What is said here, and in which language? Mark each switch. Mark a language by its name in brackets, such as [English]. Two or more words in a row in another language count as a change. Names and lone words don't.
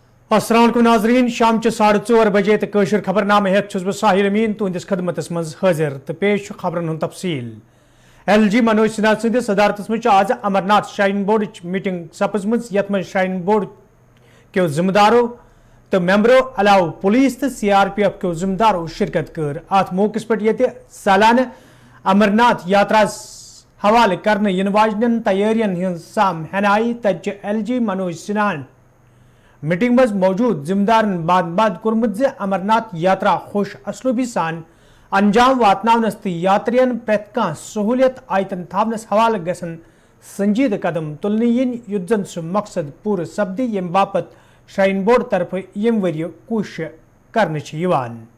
[Arabic] السلام عليكم [Kashmiri] नाज़रीन, शाम 4:30 बजे तो कशर खबरनामे हेत छुस बह साहिल अमीन तुंदिस खदमतस मज हाजिर तो पेश खबरन हुंद तफसील। LG मनोज सिन्हा सदस सदारतस मज आज अमरनाथ श्राइन बोर्ड मीटिंग सपजम यथ मज श्राइन बोर्ड [Urdu] کے ذمہ داروں [Kashmiri] तो मेंबरों अलाव पुलिस तो CRPF [Urdu] کے ذمہ داروں [Kashmiri] शिरकत कर अत मौके पे ये सालाना अमरनाथ यात्रा हवाले करने इन वाजन तैयारियन हंद साम हनाई तज LG मनोज सिन्हा मीटिंग मज मौजूद जिम्मेदारन बाद कोर्मुत जे अमरनाथ यात्रा खुश असलूबी सान अंजाम वातनावनस तो यात्रियन प्रेत कह सहूलियत आयतन थावनस हवाले गसन संजीद कदम तुलने इन युद्धन सु मकसद पूरे सब्दी यम बापत श्राइन बोर्ड तरफ यम वरिय कोशिश करने छ यवान।